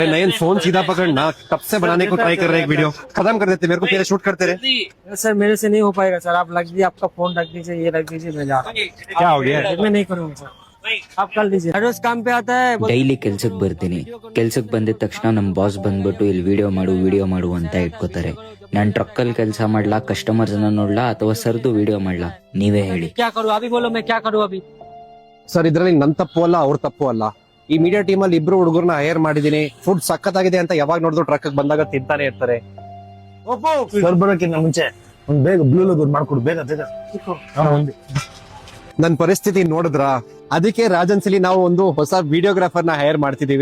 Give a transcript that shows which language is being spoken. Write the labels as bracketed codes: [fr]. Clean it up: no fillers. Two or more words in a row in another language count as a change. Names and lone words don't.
[hi] नयन फोन सीधा पकड़ना, कब से बनाने को ट्राई कर रहे हैं एक वीडियो, खत्म कर देते, मेरे को पहले शूट करते रहे। सर मेरे से नहीं हो पाएगा सर, आप रख दीजिए, आपका फोन रख दीजिए, ये रख दीजिए, मैं जा रहा हूँ। क्या हो गया? मैं नहीं करूँगा सर, आप कर लीजिए। रोज काम पे आता है। [kn] ಡೈಲಿ ಕೆಲ್ಸಕ್ಕೆ ಬರ್ತೀನಿ. ಕೆಲ್ಸಕ್ಕೆ ಬಂದಿದ ತಕ್ಷಣ ನಮ್ ಬಾಸ್ ಬಂದ್ಬಿಟ್ಟು ಇಲ್ಲಿ ವಿಡಿಯೋ ಮಾಡು ಅಂತ ಇಟ್ಕೋತಾರೆ. ನಾನ್ ಟ್ರಕ್ಕಲ್ಲಿ ಕೆಲಸ ಮಾಡ್ಲಾ, ಕಸ್ಟಮರ್ಸ್ ನೋಡ್ಲಾ ಅಥವಾ ಸರ್ದು ವಿಡಿಯೋ ಮಾಡ್ಲಾ, ನೀವೇ ಹೇಳಿ. [hi] क्या करूँ अभी, बोलो मैं क्या करूँ अभी। [kn] ಸರ್ ಇದ್ರಲ್ಲಿ ನನ್ ತಪ್ಪು ಅಲ್ಲ, ಅವ್ರ ತಪ್ಪು ಅಲ್ಲ. ಈ [en] media team [kn] ಅಲ್ಲಿ ಇಬ್ರು ಹುಡುಗರನ್ನ ಹೈರ್ ಮಾಡಿದೀನಿ. ಫುಡ್ ಸಖತ್ತಾಗಿದೆ ಅಂತ ಯಾವಾಗ ನೋಡಿದ್ರು ಟ್ರಕ್ ಬಂದಾಗ ತಿಂತಾನೆ ಇರ್ತಾರೆ. ಸರ್ ಬರೋಕ್ಕಿಂತ ಮುಂಚೆ ಒಂದ್ ಬೇಗ [en] blue logo [kn] ಮಾಡ್ಕೊಡು, ಬೇಗ ಬೇಗ. ನನ್ ಪರಿಸ್ಥಿತಿ ನೋಡಿದ್ರ, ಅದಕ್ಕೆ ರಾಜನ್ಸಲಿ ನಾವು ಒಂದು ಹೊಸ ವಿಡಿಯೋಗ್ರಾಫರ್ ನ ಹೈರ್ ಮಾಡ್ತಿದೀವಿ.